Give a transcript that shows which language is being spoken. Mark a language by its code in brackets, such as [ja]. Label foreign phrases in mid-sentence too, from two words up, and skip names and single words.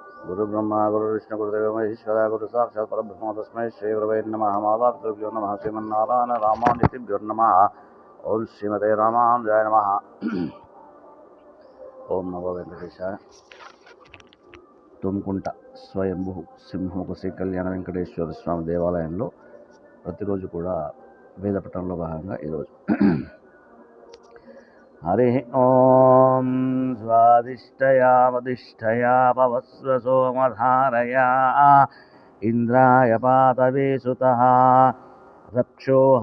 [sa] गुरुब्रह्मा गुरुविष्णु गुरुदेव महेश्वर गुरु साक्षात् परब्रह्म तस्मै श्री गुरवे नमः। मातापितृभ्यो नमः। श्रीमन्नारायण रामानुजभ्यो नमः। ओम श्रीमते रामानुजाय नमः। ओम नमो वेंकटेशाय। [te] తుమ్కుంట స్వయంభూ సింహముఖ శ్రీ కళ్యాణ వెంకటేశ్వర స్వామి దేవాలయంలో ప్రతిరోజు కూడా వేద పఠనంలో భాగంగా ఈరోజు [sa] हरि ओं स्वादिष्टयामदिष्टया पवस्व सोमधारया इन्द्राय पातवे सुतः रक्षोः